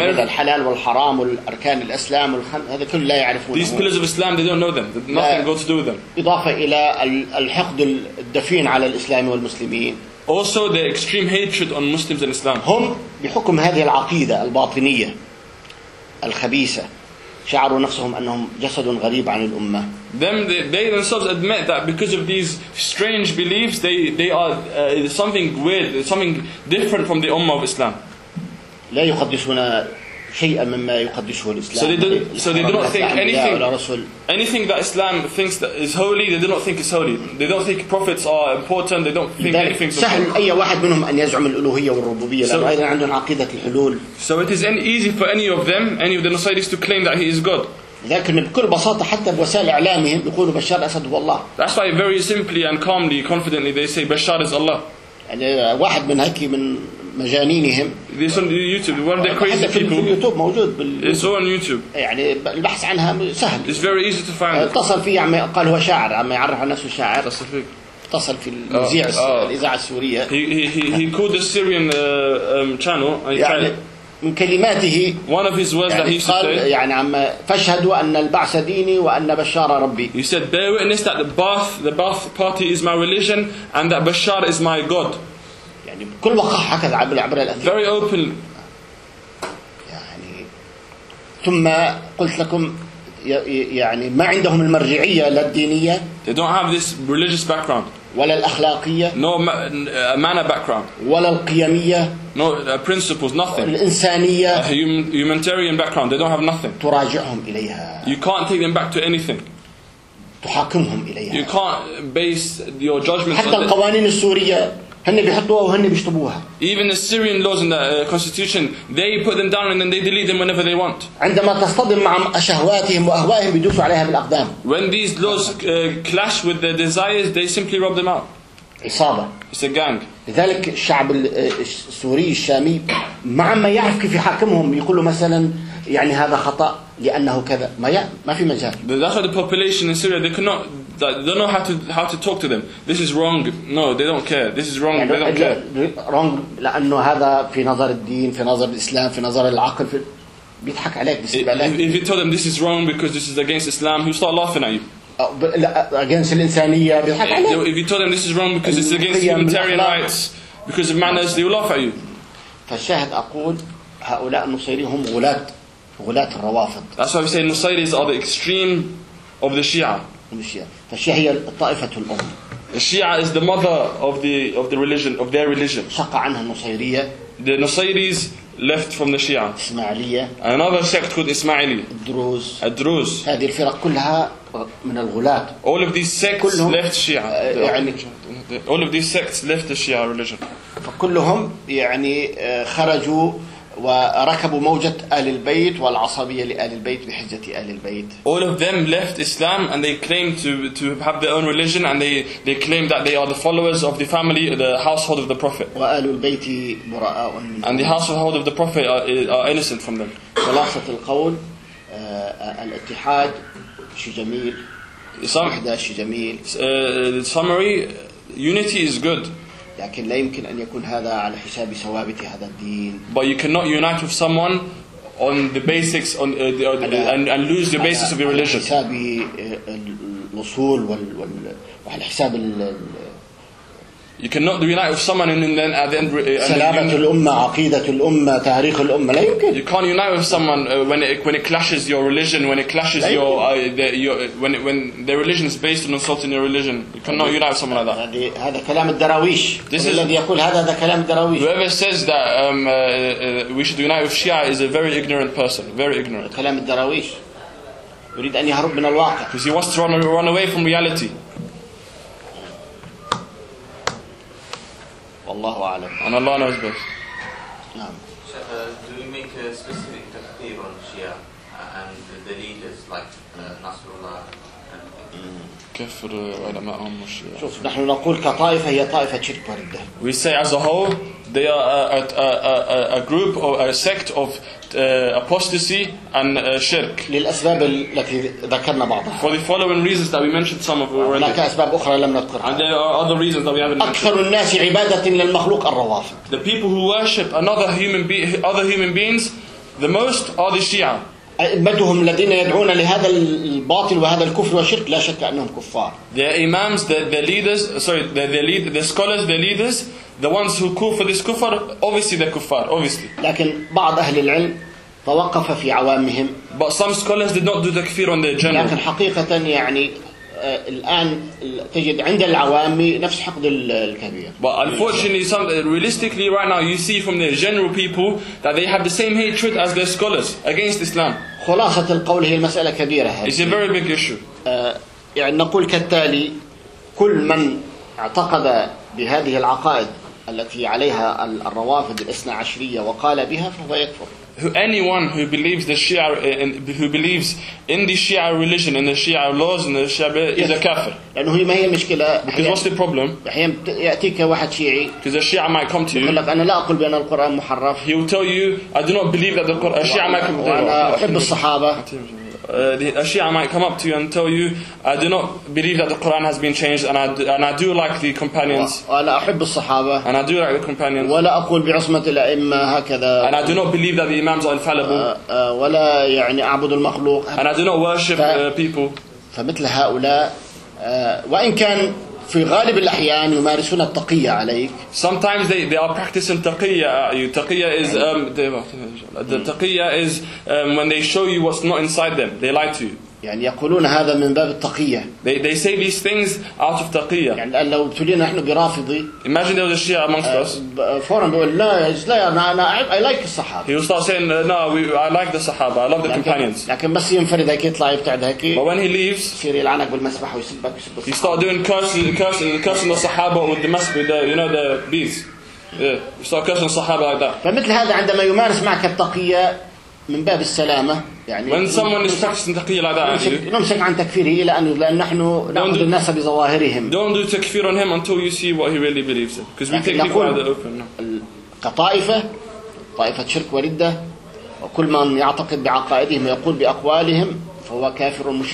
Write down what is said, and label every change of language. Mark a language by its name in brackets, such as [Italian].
[Arabic] هذا الحلال والحرام والأركان الإسلام هذا كل لا يعرفونه. [English] These pillars of Islam, they don't know them. Nothing got to do with them. [Arabic] إضافة إلى الحقد الدفين على الإسلام والمسلمين. [English] Also, the extreme hatred on Muslims and Islam. [Arabic] هم بحكم هذه العقيدة الباطنية الخبيثة شعروا نفسهم أنهم جسد غريب عن الأمة. [English] Them they themselves admit that because of these strange beliefs they are something weird, something different from the Ummah of Islam. [Arabic] لا يقدسون شيئا مما يقدسه الإسلام. [English] So they do not think anything that Islam thinks that is holy. They do not think it's holy. They don't think prophets are important. They don't think anything. [Arabic] سهل أي واحد منهم أن يزعم الألوهية والربوبية. لأن أيضا عندهم عقيدة الحلول. [English] So it is easy for any of them, any of the Nusayris, to claim that he is God. [Arabic] لكن بكل بساطة حتى بوسائل إعلامهم يقولوا بشار أسد هو الله. [English] That's why very simply and calmly, confidently they say بشار is Allah. [Arabic] يعني واحد من هكى من مجانينهم. [English] This on YouTube, one of the crazy people. [Arabic] في يوتيوب موجود. [English] It's all on YouTube. [Arabic] يعني البحث عنها سهل. [English] It's very easy to find. [Arabic] اتصل فيه عم قال هو شاعر عم يعرف الناس شاعر. اتصل فيك. اتصل في المذيع الإذاعة السورية. [English] He called the Syrian channel. [Arabic] من كلماته [English] one of his words [Arabic] يعني [English] that he [Arabic] قال [English] said today, [Arabic] يعني عم فشهدوا أن البعث ديني وأن بشار ربي. [English] He said bear witness that the Ba'ath party is my religion and that Bashar is my God. [Arabic] يعني بكل وقاحة هكذا عبر الأثير. [English] Very open. [Arabic] يعني ثم قلت لكم يعني ما عندهم المرجعية للدينية. [English] They don't have this religious background. [Arabic] ولا الأخلاقية. [English] No manner background. [Arabic] ولا القيمية. [English] No principles, nothing. [Arabic] الإنسانية. [English] A humanitarian background. They don't have nothing. [Arabic] تراجعهم إليها. [English] You can't take them back to anything. [Arabic] تحاكمهم إليها. [English] You can't base your judgment. [Arabic] حتى القوانين السورية هني بيحطوها وهني بيشطبوها. [English] Even the Syrian laws in the constitution, they put them down and then they delete them whenever they want. [Arabic] عندما تصطدم مع شهواتهم وأهوائهم بيدوسوا عليها بالأقدام. [English] When these laws clash with their desires, they simply rub them out. [Arabic] عصابة. [English] It's a gang. [Arabic] لذلك الشعب السوري الشامي مع ما يعرف كيف يحاكمهم يقولوا مثلا يعني هذا خطأ لأنه كذا ما في مجال. [English] That's why the population in Syria they don't know how to talk to them. This is wrong. No, they don't care. This is wrong. They don't care. [Arabic] Wrong لأنه هذا في نظر الدين في نظر الإسلام في نظر العقل في بيضحك عليك بالنسبة لك. [English] If you tell them this is wrong because this is against Islam, you start laughing at you. [Arabic] Against الإنسانية بيضحك عليك. [English] If you tell them this is wrong because it's against humanitarian rights because of manners, they will laugh at you. [Arabic] فالشاهد أقول هؤلاء النصيري هم غلاة الروافض. [English] That's why we say Nusayris are the extreme of the Shia. [Arabic] فالشيعة هي الطائفة الأم. [English] The Shia is the mother of the religion of their religion. [Arabic] شق عنها النصيرية. [English] The Nusayris left from the Shia. [Arabic] إسماعيلية. [English] Another sect called Ismaili. [Arabic] الدروز. الدروز. هذه الفرق كلها من الغلاة. [English] All of these sects left Shia. يعني all of these sects left the Shia religion. [Arabic] فكلهم يعني خرجوا وركبوا موجة آل البيت والعصبية لآل البيت بحجة آل البيت. [English] All of them left Islam and they claim to have their own religion and they claim that they are the followers of the family, the household of the Prophet. [Arabic] وآل البيت براء. [English] And the household of the Prophet are innocent from them. [Arabic] خلاصة القول الاتحاد شيء جميل. [English] Summary: unity is good. [Arabic] لكن لا يمكن أن يكون هذا على حساب ثوابت هذا الدين. [English] But you cannot unite with someone on the basics on and lose the basis of your religion. [Arabic] على حساب الوصول وعلى حساب [English] You cannot unite with someone and then at the end. [Arabic] سلامة الأمة عقيدة الأمة تاريخ الأمة لا يمكن. [English] You can't unite with someone when it clashes your religion when it clashes when their religion is based on insulting your religion. You cannot unite with someone like that. [Arabic] هذا كلام الدراويش. [English] This is [Arabic] الذي يقول هذا كلام الدراويش. [English] Whoever says that we should unite with Shia is a very ignorant person. Very ignorant. [Arabic] كلام الدراويش. يريد أن يهرب من الواقع. [English] Because he wants to run away from reality. [Arabic] والله أعلم. أنا الله أعلم بس. نعم. [English] Do you make a specific takfir on Shia and the leaders like Nasrullah? [Arabic] كفر علماءهم الشيعة. شوف نحن نقول كطائفة هي طائفة شرك وردة. [English] We say as a whole they are a group or a sect of apostasy and shirk. [Arabic] للأسباب التي ذكرنا بعضها. [English] For the following reasons that we mentioned some of already. [Arabic] هناك أسباب أخرى لم نذكرها. [English] And there are other reasons that we haven't mentioned. [Arabic] أكثر الناس عبادة للمخلوق الروافض. [English] The people who worship other human beings, the most are the Shia. [Arabic] أئمتهم الذين يدعون لهذا الباطل وهذا الكفر والشرك لا شك أنهم كفار. [English] The imams, the leaders, sorry, the scholars, the leaders. The ones who call for this kufr, obviously they're kuffar, obviously. [Arabic] لكن بعض أهل العلم توقف في عوامهم. [English] But some scholars did not do the kufr on their general. [Arabic] لكن حقيقة يعني الآن تجد عند العوامي نفس حقد الكبير. [English] But unfortunately, realistically right now, you see from the general people that they have the same hatred as their scholars against Islam. [Arabic] خلاصة القول هي المسألة كبيرة. [English] It's a very big issue. [Arabic] يعني نقول كالتالي كل من اعتقد بهذه العقائد التي عليها الروافض الاثنى عشرية وقال بها فهو يكفر. [English] Anyone who believes the Shia who believes in the Shia religion and the Shia laws and the Shia is a kafir. [Arabic] لأنه ما هي مشكلة. [English] Because what's the problem? [Arabic] أحيانا يأتيك واحد شيعي. [English] Because the Shia might come to you. [Arabic] يقول لك أنا لا أقول بأن القرآن محرف. [English] He will tell you, I do not believe that the Quran. Shia might come to you. [Arabic] أنا أحب الصحابة. [English] A Shia might come up to you and tell you, I do not believe that the Quran has been changed and I do like the companions. And I do like the companions. And I do not believe that the Imams are infallible. And I do not worship people. [Arabic] في غالب الأحيان يمارسون التقية عليك. [English] Sometimes they are practicing تقية at you. تقية is the تقية is when they show you what's not inside them. They lie to you. [Arabic] يعني يقولون هذا من باب التقية. [English] They say these things out of تقية. [Arabic] يعني لو تلينا نحن برافضي. [English] Imagine there was a Shia amongst us. [Arabic] فوراً بقول لا لا أنا [English] I like the Sahaba. He will start saying no we I like the Sahaba I love the companions. [Arabic] لكن بس ينفرد هيك يطلع يبتعد هيك. [English] But when he leaves. [Arabic] يصير يلعنك بالمسبح ويسبك [English] ويسبك. He start doing cursing the Sahaba with the مسبح you know the bees. Yeah. He start cursing the Sahaba like that. [Arabic] فمثل هذا عندما يمارس معك التقية. من باب السلامة يعني. [English] When someone is practicing تقية like that, [Arabic] نمسك عن تكفيره لأن نحن نأخذ الناس بظواهرهم. [English] Don't do تكفير on him until you see what he really believes in. Because we take people out of the open. [Arabic] كطائفة طائفة شرك وردة وكل من يعتقد بعقائدهم يقول بأقوالهم فهو كافر مشرك.